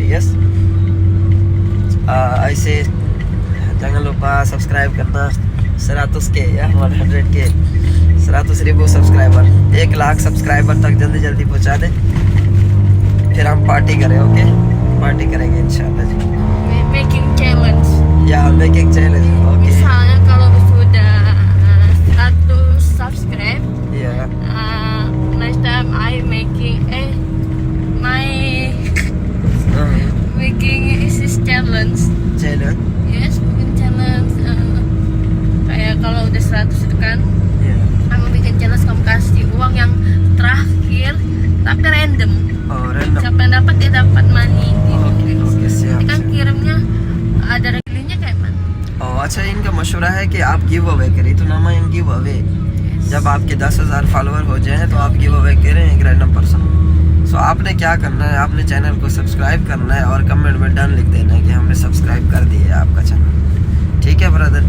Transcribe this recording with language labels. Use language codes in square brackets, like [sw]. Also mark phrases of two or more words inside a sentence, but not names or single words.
[ur] یس، ایسے جنگلوں پر سبسکرائب کرنا 100K یا 100K 100,000 سبسکرائبر، 1 لاکھ سبسکرائبر تک جلدی جلدی پہنچا دیں، پھر ہم پارٹی کریں. اوکے، پارٹی کریں گے انشاءاللہ جی. [en] Making challenge. yeah making challenge. OK, [id] Misalnya kalau sudah 100 subscribe, [en] या next time I making is this challenge. चैलेंज। Yes, [id] bikin challenge. Kayak kalau udah 100 itu kan, kamu bikin challenge, kamu kasih uang yang terakhir tapi random. [en] Oh, random. [id] Siapa yang dapat dia dapat money. [en] OK OK, [id] Nanti kan kirimnya ada regelnya kayak mana? [ur] اچھا، ان کا مشورہ ہے کہ آپ [en] give away [ur] کریں، تو نامہ ان [en] give away. [ur] جب آپ کے 10,000 فالوور ہو جائے تو آپ [en] give away [ur] کریں ایک [en] random person. [ur] سو آپ نے کیا کرنا ہے، آپ نے چینل کو سبسکرائب کرنا ہے اور کمنٹ میں ڈن لکھ دینا ہے کہ ہم نے سبسکرائب کر دیا ہے آپ کا چینل. ٹھیک ہے برادر?